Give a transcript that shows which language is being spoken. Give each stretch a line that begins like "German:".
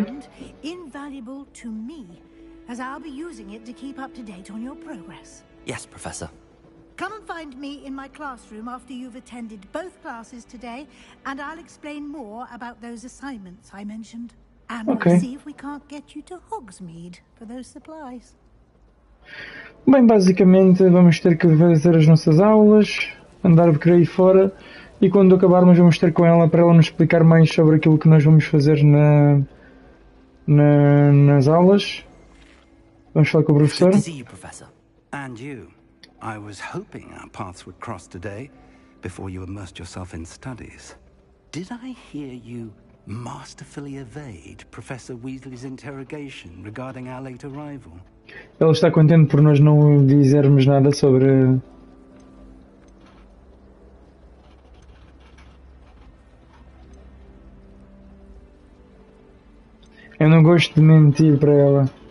English: And invaluable to me, as I'll be using it to keep up to date on your progress. Yes, Professor. Come and find me in my classroom after you've attended both classes today, and I'll explain more about those assignments I mentioned. And we'll see if we can't get you to Hogsmeade for those supplies.
Portuguese: Bem, basicamente vamos ter que fazer as nossas aulas, andar por aí fora, e quando acabarmos vamos ter com ela para ela nos explicar mais sobre aquilo que nós vamos fazer nas aulas. Vamos falar com o professor.
English: Good to see you, Professor. And you. I was hoping our paths would cross today, before you immersed yourself in studies. Did I hear you masterfully evade Professor Weasley's interrogation regarding our late arrival?
Portuguese: Ele está contente por nós não dizermos nada sobre... Eu não gosto de mentir para ela.